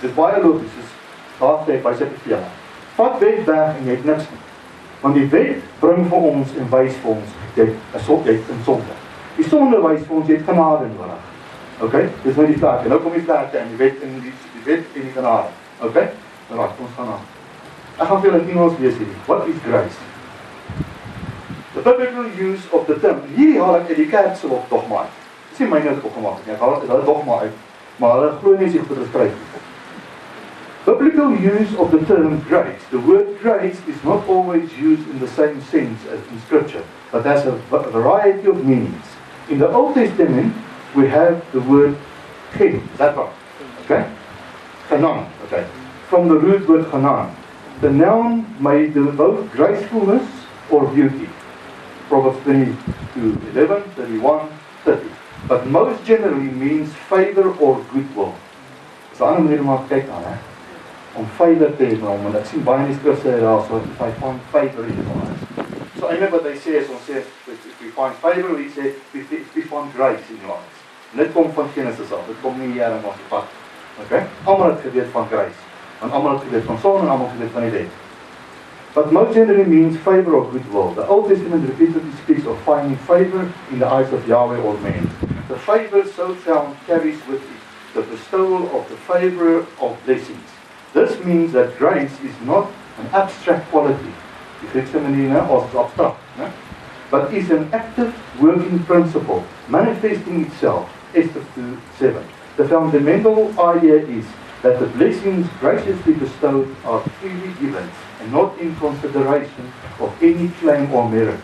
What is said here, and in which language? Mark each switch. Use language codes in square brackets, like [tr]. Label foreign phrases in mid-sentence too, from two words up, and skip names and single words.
[af] Dit is baie logies, soos daar sê, by sy beveel. Vat wet weg en jy het niks nie. Want die wet bring vir ons en wys vir ons, jy het in sonde. Die sonde wys vir ons, jy het genade nodig. Okay? Dis nou die vlakke. Nou kom die vlakke en die wet en die genade. Okay? Nou laat ons gaan aan. Ek gaan vir julle in Engels lees hierdie. [en] What is grace? The biblical use of the term. [af] Hierdie haal ek uit die kerk se dogma uit. Dis nie myne opgemaak nie. Ek haal dit dogma uit. Maar hulle glo nie as jy goed geskryf het. [en] Biblical use of the term grace. The word grace is not always used in the same sense as in Scripture, but has a variety of meanings. In the Old Testament, we have the word king. Is that right? Okay? Hanan. Okay. From the root word Hanan. The noun may denote gracefulness or beauty. Proverbs 22:11, 31, 30. But most generally means favor or goodwill. [af] Dis 'n ander manier om te kyk aan, hè. Om favor te hê, want ek sien baie in die skrif sê daar so [en] if I find favor in your eyes. [af] So eintlik wat hy sê is ons sê [en] if we find favor, we say if we find grace in your eyes. [af] Dit kom van Genesis af. Dit kom nie hier in ons pad. Okay? Almal het geweet van grace. Want almal het geweet van sonde en almal het geweet van die wet. [en] But most generally means favor or goodwill. The Old Testament repeatedly speaks of finding favor in the eyes of Yahweh or man. The favor so found carries with it the bestowal of the favor of blessings. This means that grace is not an abstract quality. [af] Die Griekse manier as abstract, [en] but is an active working principle manifesting itself. Esther 2:7. The fundamental idea is that the blessings graciously bestowed are freely given and not in consideration of any claim or merit.